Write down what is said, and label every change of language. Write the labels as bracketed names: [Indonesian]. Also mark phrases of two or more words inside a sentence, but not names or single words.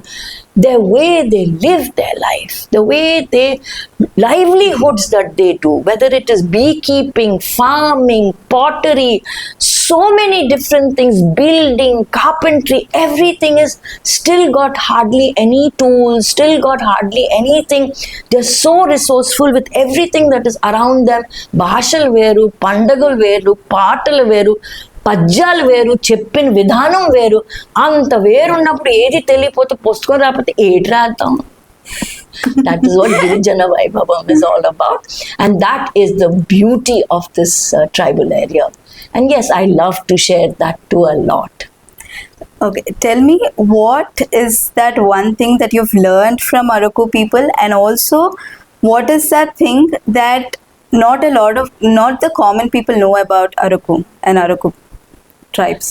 [English] The way they live their life, the way they, livelihoods that they do, whether it is beekeeping, farming, pottery, so many different things, building, carpentry, everything is still got hardly any tools, still got hardly anything. They're so resourceful with everything that is around them. [Telugu] భాషలు వేరు, పండగలు వేరు, పాటలు వేరు, పద్యాలు వేరు, చెప్పిన విధానం వేరు. అంత వేరున్నప్పుడు ఏది తెలియపోతే పుస్తకం రాకపోతే ఏటి రాద్దాం. [English] That is what Girijana Vaibhavam is all about, and that is the beauty of this tribal area. And yes, I love to share that too a lot. Okay, tell me, what is that one thing that you've learned from Araku people, and also what is that thing that not the common people know about Araku and Araku tribes?